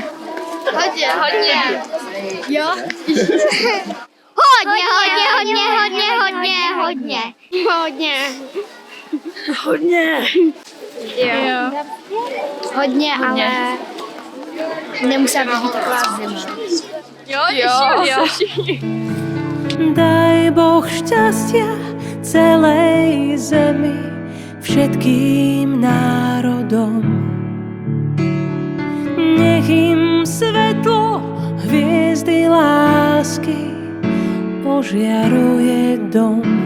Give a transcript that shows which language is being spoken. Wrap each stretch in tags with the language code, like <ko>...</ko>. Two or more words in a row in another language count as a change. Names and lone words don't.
<cs>Hodně. Jo? Hodně. Jo. Hodně, ale nemusela být taková zima. Jo.</cs> <sk>Daj Boh šťastia celej zemi, všetkým národom. Nech im svetlo hviezdy lásky požiaruje dom.</sk>